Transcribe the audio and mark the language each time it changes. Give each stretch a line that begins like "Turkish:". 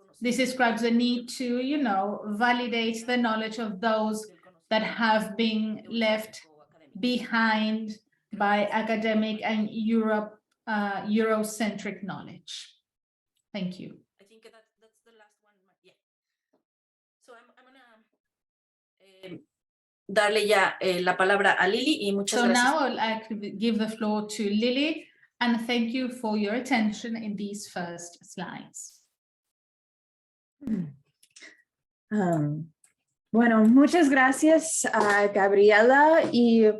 English: This describes the need to, you know, validate the knowledge of those that have been left behind by academic and Eurocentric knowledge. Thank you. I think that's the last one. Yeah. So I'm gonna
Spanish: darle ya la palabra a Lili y muchas gracias.
English: So now I'd like to give the floor to Lily, and thank you for your attention in these first slides.
Spanish: Bueno, muchas gracias a Gabriela y